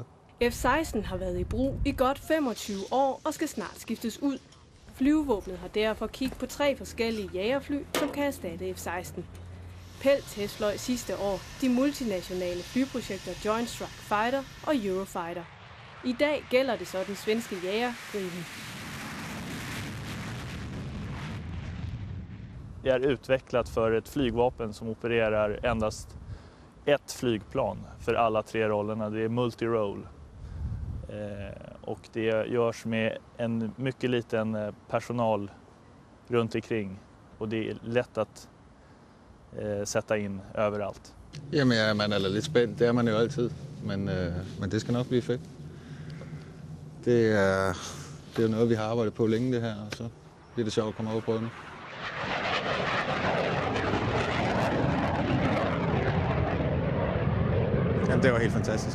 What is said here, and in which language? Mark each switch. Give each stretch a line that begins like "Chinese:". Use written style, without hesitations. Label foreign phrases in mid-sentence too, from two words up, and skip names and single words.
Danish: F-16 har været i brug i godt 25 år og skal snart skiftes ud. Flyvevåbnet har derfor kigget på 3 forskellige jagerfly, som kan erstatte F-16. Pell testfløj sidste år de multinationale flyprojekter Joint Strike Fighter og Eurofighter. I dag gælder det så den svenske jager Gripen.
Swedish: Det är utvecklat för ett flygvapen som opererar endast ett flygplan för alla 3 rollerna. Det är multi-role. Och det görs med en mycket liten personal runt omkring. Och det är lätt att sätta in överallt.
Danish: Jamen, man er lidt spændt. Det er man jo altid. Men det skal nok blive fedt. Det er jo noget, vi har arbejdet på længe, det her. Og så bliver det sjovt at komme over på nu. Jamen, det var helt fantastisk.